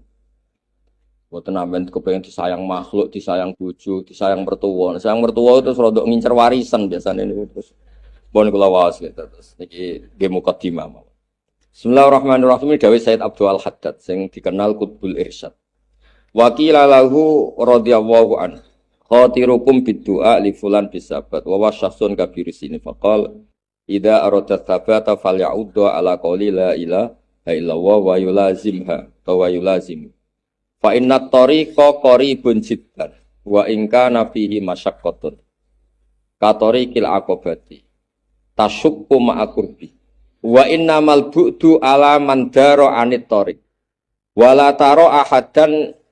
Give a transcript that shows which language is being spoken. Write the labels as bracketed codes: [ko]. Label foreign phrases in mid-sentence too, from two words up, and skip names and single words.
[jv] Mboten amben kepengin disayang makhluk, disayang bojo, disayang mertua. Sayang mertua terus rada ngincer warisan biasane niku terus. Pun kula waos gitu terus niki nggih mukadimah mawon. [ar] بسم الله الرحمن الرحيم [jv] dawuh [ar] السيد عبد الحداد [jv] sing dikenal Qutbul Irsyad. [ar] وقيل له رضي الله عنه خاطركم بالدعاء لفلان بثبات ووسواس كبير ini فقال إذا أراد الثبات فليعد على قول لا إله إلا الله ويلازمها ويلازم فإن الطريق قريب جدا وإن كان فيه مشقة كطريق العقبة تشق مع قربه وإنما البعد على من دار عن الطريق ولا ترى أحدا